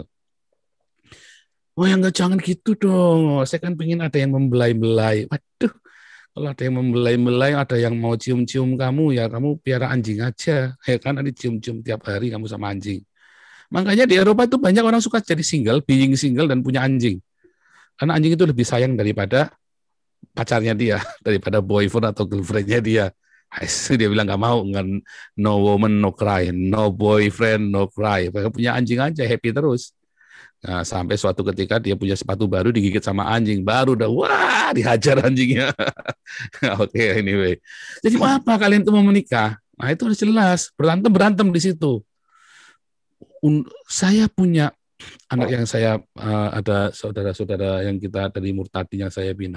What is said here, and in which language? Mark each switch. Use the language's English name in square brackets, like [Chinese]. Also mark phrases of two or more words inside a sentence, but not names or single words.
[Indonesian] Oh ya nggak, jangan gitu dong. Saya kan pengen ada yang membelai-belai. Waduh, kalau ada yang membelai-belai, ada yang mau cium-cium kamu, ya kamu piara anjing aja. Ya kan, ada cium-cium tiap hari kamu sama anjing. Makanya di Eropa itu banyak orang suka jadi single, [English] being single [Indonesian] dan punya anjing. Karena anjing itu lebih sayang daripada pacarnya dia, daripada boyfriend atau girlfriendnya dia. Dia bilang nggak mau, [English] no woman no cry, no boyfriend no cry. [Indonesian] Punya anjing aja happy terus. Nah, sampai suatu ketika dia punya sepatu baru digigit sama anjing, baru udah wah dihajar anjingnya. Oke, anyway. Jadi apa kalian itu mau menikah? Nah itu harus jelas, berantem di situ. Saya punya anak yang saya ada saudara-saudara yang kita dari Murtadi yang saya bina.